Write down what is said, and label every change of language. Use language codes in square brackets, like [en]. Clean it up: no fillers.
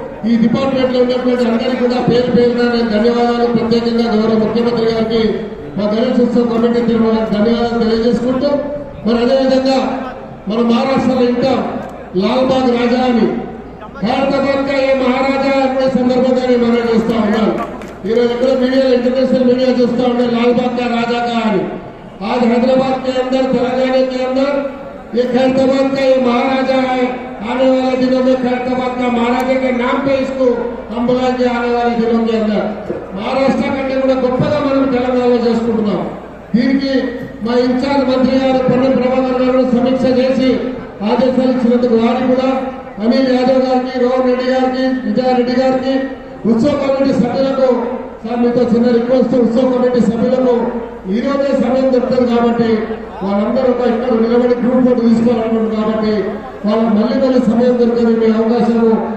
[te] ఈ డిపార్ట్మెంట్ లో ఉన్నటువంటి అందరికీ కూడా పేరు పేరున నేను ధన్యవాదాలు, ప్రత్యేకంగా గౌరవ ముఖ్యమంత్రి గారికి, మా గణేష్ ఉత్సవ కమిటీ ధన్యవాదాలు తెలియజేసుకుంటూ, మరి అదేవిధంగా మన మహారాష్ట్రలో ఇంకా లాల్బాగ్ రాజా అని [hi] హైదరాబాద్ కా ఏ మహారాజా [te] అనే సందర్భంగా నేను మనం చేస్తా ఉన్నాను. ఈరోజు ఎక్కడ మీడియా, इंटरनेशनल मीडिया చూస్తా ఉంటే [hi] लालबाग का राजा का [te] అని. [hi] आज हैदराबाद के अंदर, तेलंगाना के अंदर ये खैरताबाद का ये महाराजा है। आने वाले दिनों में खैरताबाद का महाराजा के नाम पे इसको हम बुलाएंगे आने वाले दिनों के अंदर। [te] महाराष्ट्र కంటే కూడా గొప్పగా మనం తెలంగాణలో చేసుకుంటున్నాం. దీనికి మా ఇన్ఛార్జ్ మంత్రి గారు పొన్న ప్రభాకర్ గారు సమీక్ష చేసి ఆదేశాలు ఇచ్చినందుకు వారికి కూడా, అనిల్ యాదవ్ గారికి, రోహన్ రెడ్డి గారికి, విజయారెడ్డి గారికి, ఉత్సవ కమిటీ సభ్యులకు, సార్ మీతో చిన్న రిక్వెస్ట్, ఉత్సవ కమిటీ సభ్యులకు ఈ రోజే సమయం దొరుకుతుంది కాబట్టి వాళ్ళందరూ ఒక ఇక్కడ నిలబడి గ్రూప్ ఫోటో తీసుకోవాలనుకుంటుంది కాబట్టి వాళ్ళకి మళ్ళీ సమయం దొరకదు మీ అవకాశము.